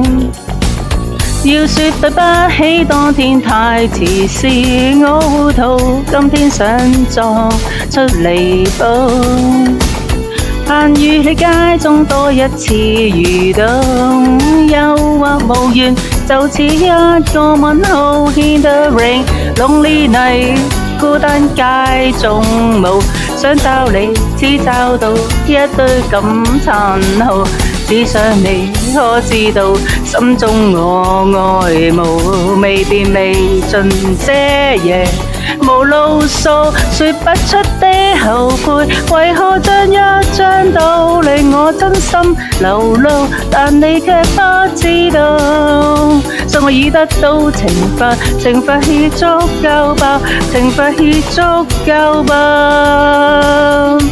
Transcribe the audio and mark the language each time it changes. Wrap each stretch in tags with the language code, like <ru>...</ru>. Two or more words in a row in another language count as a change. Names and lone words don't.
<yue>要說對不起，當天太遲是我糊塗，今天想作出彌補。盼與你街中多一次遇到，憂或無緣，就似一個問號。</yue> <en>In the rain, lonely night，</en> <yue>孤單街中舞，想找你只找到一堆咁殘酷。只想你可知道，心中我愛慕，未變未盡這夜無路數，說不出的後悔，為何將一張刀令我真心流露，但你卻不知道，想我已得到懲罰，懲罰已足夠吧，懲罰已足夠吧。</yue>